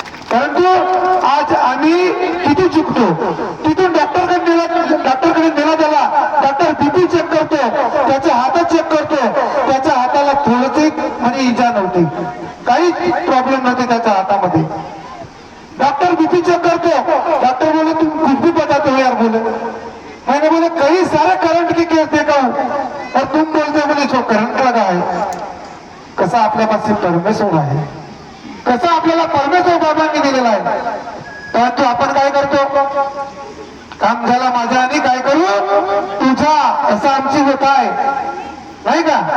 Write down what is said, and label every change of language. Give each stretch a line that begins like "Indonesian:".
Marathi: परंतु आज आम्ही किती चुकतो. तिथून डॉक्टरकडे नेला त्याला. डॉक्टर बीपी चेक करतो, त्याचे हात चेक करतो. त्याच्या हाताला थोडंसे म्हणजे इजा नव्हती, काहीच प्रॉब्लेम नव्हते त्याच्या हातामध्ये. डॉक्टर बीपी चेक करतो.
Hindi: डॉक्टर बोले तुम कुछ भी बताते हो यार, बोले मैंने बोले कई सारे करंट की केस देखा हूं और तुम बोलते बोले जो करंट लगा है.
Marathi: कसा आपल्या पाशी परमेश्वर आहे, कसं आपल्याला परमेश्वर बाबांनी दिलेला आहे. परंतु आपण काय करतो, काम झाला माझा आणि काय करू तुझा, असं आमची होत आहे नाही का.